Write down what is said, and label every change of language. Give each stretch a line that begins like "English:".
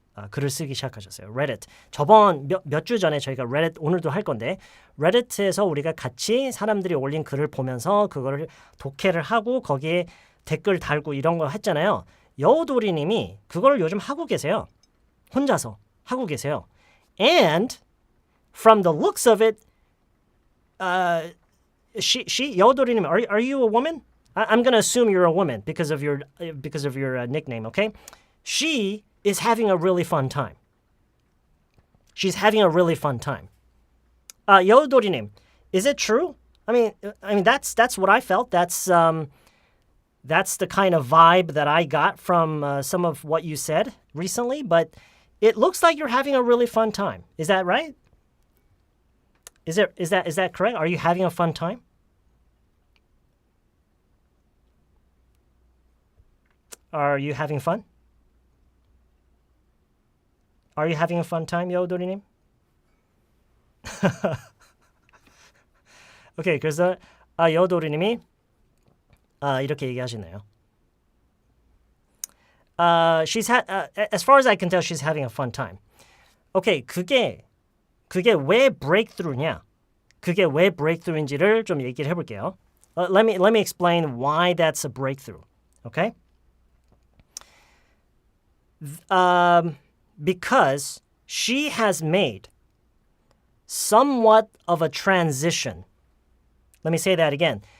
Korean: 글을 쓰기 시작하셨어요.
English: Reddit.
Korean: 저번 몇 주 전에 저희가 Reddit 오늘도 할 건데 Reddit에서 우리가 같이 사람들이 올린 글을 보면서 그거를 독해를 하고 거기에 댓글 달고 이런 거 했잖아요. 여우도리님이 그걸 요즘 하고 계세요. 혼자서 하고 계세요.
English: And from the looks of it, she 여우도리님, are you a woman? I'm gonna assume you're a woman because of your nickname. Okay, she is having a really fun time. She's having a really fun time. 여우도리님, is it true? I mean, that's what I felt. That's the kind of vibe that I got from some of what you said recently. But it looks like you're having a really fun time. Is that right? Is that correct? Are you having a fun time? Are you having fun? Are you having a fun time, 여우도리님?
Korean: 오케이, 그래서 여우도리님이 이렇게 얘기하시네요.
English: As far as I can tell, she's having a fun time.
Korean: 오케이, 그게 왜 breakthrough냐? 그게 왜 breakthrough인지를 좀 얘기를 해볼게요.
English: Let me explain why that's a breakthrough. Okay? Because she has made somewhat of a transition. Let me say that again.